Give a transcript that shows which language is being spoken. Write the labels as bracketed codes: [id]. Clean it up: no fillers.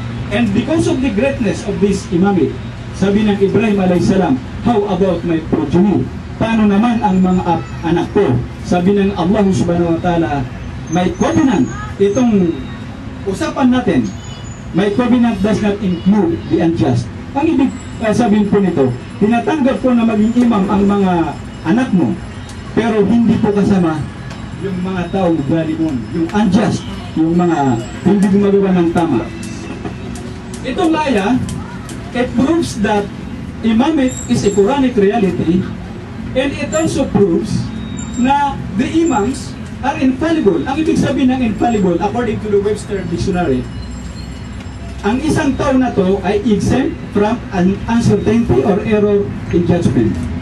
[en] And because of the greatness of this imamate, [tl] sabi ng [en] Ibrahim alayhi salam, how about my progeny? [tl] Paano naman ang mga anak ko? Sabi ng Allah subhanahu wa ta'ala, may covenant. Itong usapan natin, may [en] covenant does not include the unjust. [tl] Ang ibig sabihin po nito, tinatanggap ko na maging imam ang mga anak mo, pero hindi po kasama yung mga taong zalimon, yung unjust, yung mga hindi gumagawa ng tama. Itong aya, [en] it proves that imamate is a Quranic reality, and it also proves na the imams are infallible. [tl] Ang ibig sabihin ng infallible, [en] according to the Webster Dictionary, [tl] ang isang tao na to ay [en] exempt from uncertainty or error in judgment.